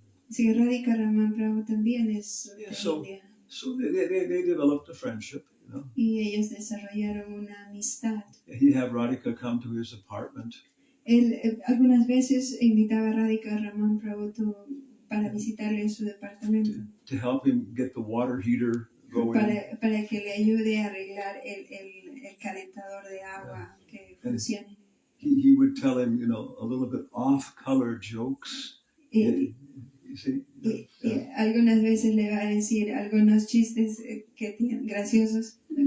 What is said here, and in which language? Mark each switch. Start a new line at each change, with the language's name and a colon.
Spanish: Así que Radhika Raman Prabhu también es de India.
English: So they developed a friendship.
Spanish: Y ellos desarrollaron una amistad.
English: He'd have Radhika come to his apartment.
Spanish: Él algunas veces invitaba a Radhika Raman Prabhu para visitarle en su departamento.
English: To help him get the water heater going.
Spanish: Para que le ayude a arreglar el calentador de agua que funcione.
English: He would tell him, a little bit off-color jokes. You see?
Spanish: Algunas veces le va a decir algunos chistes que tienen graciosos.